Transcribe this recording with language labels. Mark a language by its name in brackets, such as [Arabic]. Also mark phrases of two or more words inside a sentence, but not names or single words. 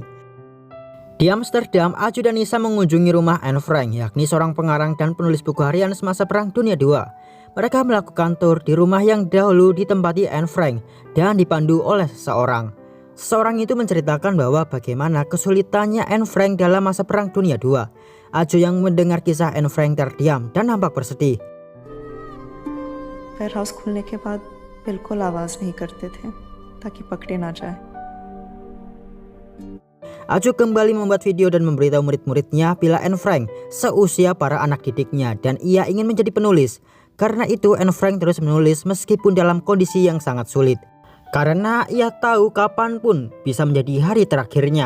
[Indonesian] Di Amsterdam, Aju dan Nisa mengunjungi rumah Anne Frank, yakni seorang pengarang dan penulis buku harian semasa Perang Dunia II. Mereka melakukan tur di rumah yang dahulu ditempati Anne Frank dan dipandu oleh seseorang. Seseorang itu menceritakan bahwa bagaimana kesulitannya Anne Frank dalam masa Perang Dunia II. Aju yang mendengar kisah Anne Frank terdiam dan nampak bersedih. [Hindi] वेयर हाउस खुलने के बाद बिल्कुल आवाज़ नहीं करते थे ताकि पकड़े ना जाए. [Indonesian] Aju kembali membuat video dan memberitahu murid-muridnya bila Anne Frank seusia para anak didiknya dan ia ingin menjadi penulis. Karena itu Anne Frank terus menulis meskipun dalam kondisi yang sangat sulit. Karena ia tahu kapanpun bisa menjadi hari terakhirnya.